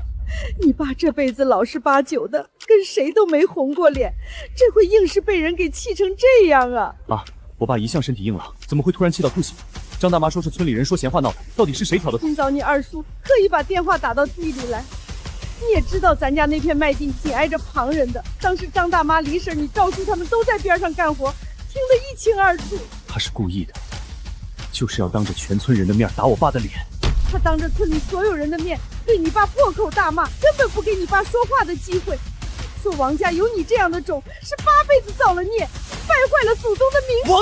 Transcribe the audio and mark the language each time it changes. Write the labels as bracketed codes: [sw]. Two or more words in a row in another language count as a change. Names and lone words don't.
[zh] 你爸这辈子老实巴九的，跟谁都没红过脸，这回硬是被人给气成这样啊！妈，我爸一向身体硬朗，怎么会突然气到吐血？张大妈说是村里人说闲话闹的，到底是谁挑的？今早你二叔特意把電話打到地里來，你也知道咱家那片麥地緊挨着旁人的，當時張大媽、李嬸、你趙叔他們都在邊上幹活，聽得一清二楚。他是故意的，就是要當着全村人的面打我爸的臉。他當着村裡所有人的面對你爸破口大罵，根本不給你爸說話的機會，說王家有你這樣的種是8輩子造了孽，敗壞了祖宗的名聲。